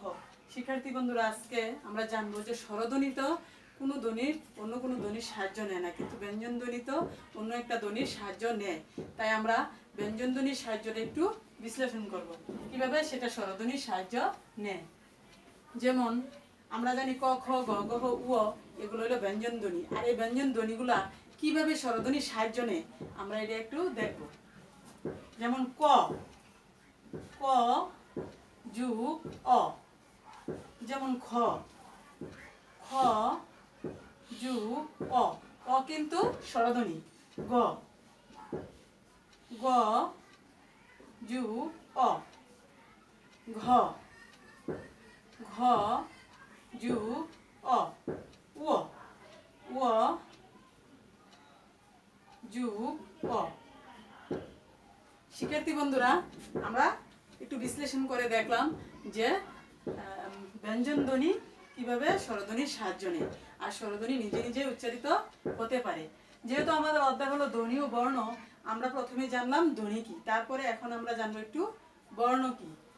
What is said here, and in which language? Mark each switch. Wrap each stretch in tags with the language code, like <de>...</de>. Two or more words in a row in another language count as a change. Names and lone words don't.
<bn>শিক্ষার্থী বন্ধুরা, আজকে আমরা জানবো যে স্বরধ্বনি তো কোনো ধ্বনির অন্য কোনো ধ্বনির সাহায্য নেয় না, কিন্তু ব্যঞ্জনধ্বনি তো অন্য একটা ধ্বনির সাহায্য নেয়। তাই আমরা ব্যঞ্জনধ্বনির সাহায্যটা একটু বিশ্লেষণ করব, কিভাবে সেটা স্বরধ্বনির সাহায্য নেয়। যেমন আমরা জানি ক, খ, গ, ঘ, উ, এগুলো হলো ব্যঞ্জন ধ্বনি। আর এই ব্যঞ্জন ধ্বনিগুলা কিভাবে স্বরধ্বনির সাহায্য নেয় আমরা এটা একটু দেখব। যেমন ক, ক যুগ অ। যেমন খ, খ যুগ অ। অ কিন্তু স্বরধ্বনি। গ, গ যুগ অ। ঘ, ঘ যুগ অ। উ, উ যুগ অ। শিক্ষার্থী বন্ধুরা, আমরা একটু বিশ্লেষণ করে দেখলাম যে ব্যঞ্জন ধ্বনি কিভাবে স্বরধ্বনির সাহায্য নেয় আর স্বরধ্বনি নিজে নিজে উচ্চারিত হতে পারে। যেহেতু আমাদের অধ্যায় হলো ধ্বনি ও বর্ণ, আমরা প্রথমে জানলাম ধ্বনি কি, তারপরে এখন আমরা জানবো একটু বর্ণ কি।</bn>